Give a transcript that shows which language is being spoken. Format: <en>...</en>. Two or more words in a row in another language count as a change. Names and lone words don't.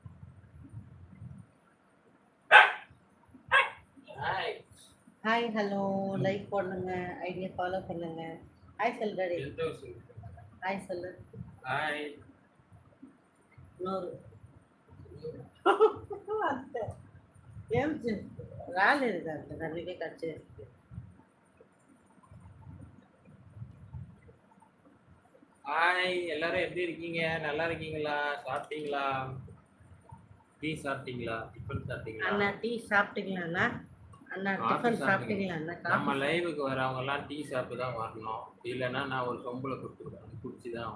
<en>hi hello</en> <ta>லைக் பண்ணுங்க ஐடியா ஃபாலோ பண்ணுங்க. ஹாய் செல் டாடி ஹாய் செல்லு ஹாய்</ta> <te>నోరు అంతే ఏం రాలేదు దాంట్లో అందుకే కట్ చేసి.</te> <ta>ஹாய் எல்லாரும் எப்படி இருக்கீங்க? நல்லா இருக்கீங்களா? சாப்பிட்டீங்களா? டீ சாப்பிட்டீங்களா? டிஃபன் சாப்பிட்டீங்களா? அண்ணா டீ சாப்பிட்டீங்களா அண்ணா? அண்ணா டிஃபன் சாப்பிட்டீங்களா அண்ணா? நம்ம லைவுக்கு வரவங்க எல்லாம் டீ சாப்பிட்டு தான் வரணும். இல்லைன்னா நான் ஒரு சொம்புல கொடுத்துருவேன் குடிச்சுதான்.</ta>